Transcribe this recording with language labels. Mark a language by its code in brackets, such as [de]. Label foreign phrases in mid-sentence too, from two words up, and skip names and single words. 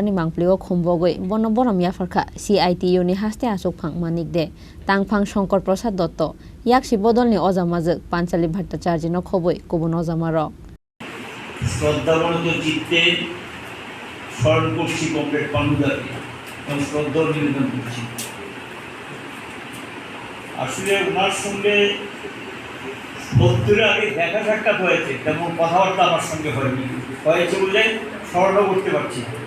[trp] ni mangplio khombogoi bono borom yafarkha CITU ni haste asuk phang manik de tangphang Shankar Prasad Datta yakshi bodol ni ojamajak Panchali Bhattacharya no khoboi kubun ojamarok [bn] শ্রদ্ধাবনত চিত্তে স্মরণ করছি কমরেড পান্ডাকে এবং শ্রদ্ধা নিবেদন করছি। আসলে ওনার সঙ্গে 70 আগে দেখা সাক্ষাৎ হয়েছে, তেমন কথাবার্তা আমার সঙ্গে হয়নি, হয়েছে বলে স্মরণ করতে পারছি।